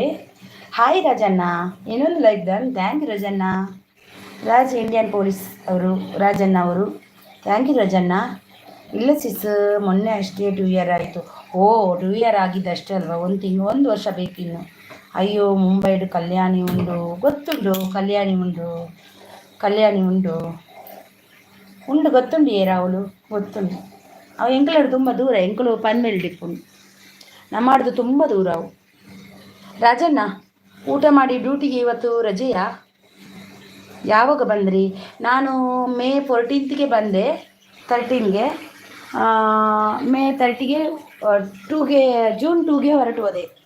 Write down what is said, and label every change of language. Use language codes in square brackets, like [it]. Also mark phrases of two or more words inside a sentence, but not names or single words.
[kn] ಹಾಯ್ ರಾಜಣ್ಣ, ಏನೊಂದು [en] like done. thank you [kn] ರಾಜಣ್ಣ. [en] Indian police [kn] ಅವರು ರಾಜಣ್ಣ ಅವರು. [en] thank you [kn] ರಾಜಣ್ಣ. ಇಲ್ಲ ಸಿಸ್, ಮೊನ್ನೆ ಅಷ್ಟೇ 2 ಇಯರ್ ಆಯಿತು. 2 ಇಯರ್ ಆಗಿದ್ದಷ್ಟೇ ಅಲ್ವಾ? 1 ವರ್ಷ ಬೇಕಿನ್ನು. [tcy] ಅಯ್ಯೋ ಮುಂಬೈಡು ಕಲ್ಯಾಣಿ ಉಂಡು ಗೊತ್ತುಂಡು. ಕಲ್ಯಾಣಿ ಉಂಡು ಗೊತ್ತುಂಡು. ರಾಹುಲು ಗೊತ್ತುಂಡು. ಅವು ಎಂಕಲಡು ತುಂಬ ದೂರ. ಎಂಕಲು ಪನ್ಮೇಲ್ ಡಿಪ್ಪುಂಡು. [kn] ನಮ್ಮದು ತುಂಬ ದೂರ ಅವು. ರಾಜಣ್ಣ ಊಟ ಮಾಡಿ ಡ್ಯೂಟಿಗೆ ಇವತ್ತು ರಜೆಯಾ? ಯಾವಾಗ ಬಂದ್ರಿ? ನಾನು ಮೇ 14ಗೆ ಬಂದೆ. 13ಗೆ ಮೇ 30ಗೆ ಜೂನ್ 2ಗೆ ಹೊರಟು ಬಂದೆ.